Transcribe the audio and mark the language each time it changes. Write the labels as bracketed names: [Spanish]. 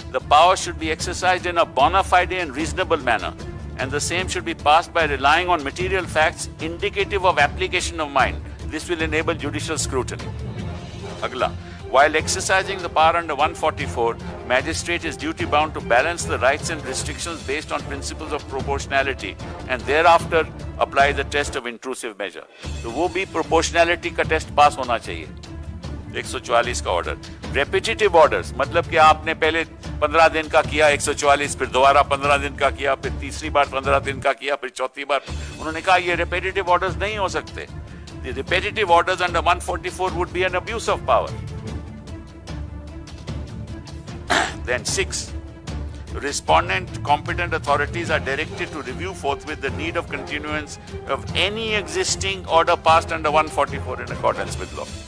[English] The power should be exercised in a bona fide and reasonable manner, and the same should be passed by relying on material facts indicative of application of mind. This will enable judicial scrutiny. [Hindi] Agla, [English] while exercising the power under 144, magistrate is duty bound to balance the rights and restrictions based on principles of proportionality and thereafter apply the test of intrusive measure. [Hindi] तो वो भी proportionality का test pass होना चाहिए। 144 का order, repetitive orders, मतलब कि आपने पहले 15 दिन का किया 144, फिर दोबारा 15 दिन का किया, फिर तीसरी बार 15 दिन का किया, फिर चौथी बार, उन्होंने कहा ये रेपिटेटिव ऑर्डर्स नहीं हो सकते। [English] The repetitive orders under 144 would be an abuse of power. Then 6, respondent competent authorities are directed to review forthwith the need of continuance of any existing order passed under 144 in accordance with law.